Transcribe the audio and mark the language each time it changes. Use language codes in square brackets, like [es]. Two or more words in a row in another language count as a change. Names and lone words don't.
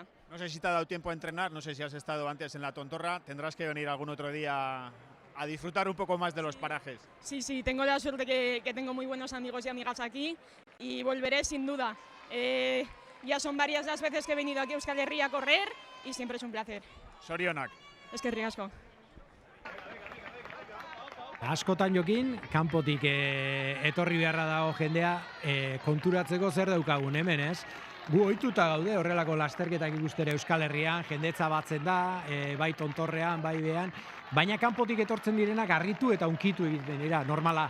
[es] No sé si te ha dado tiempo a entrenar, no sé si has estado antes en la Tontorra, tendrás que venir algún otro día a disfrutar un poco más de los parajes. Sí, tengo la suerte que tengo muy buenos amigos y amigas aquí y volveré sin duda. Ya son varias las veces que he venido aquí a Euskal Herria a correr y siempre es un placer. [eu] Zorionak. Eskerrik asko. Askotan jokin, kanpotik etorri beharra dago jendea konturatzeko zer daukagun hemen, ez? Gu ohituta gaude horrelako lasterketak ikustera Euskal Herrian, jendetza batzen da, bai tontorrean, bai behan, baina kanpotik etortzen direnak harritu eta unkitu egiten dira, normala.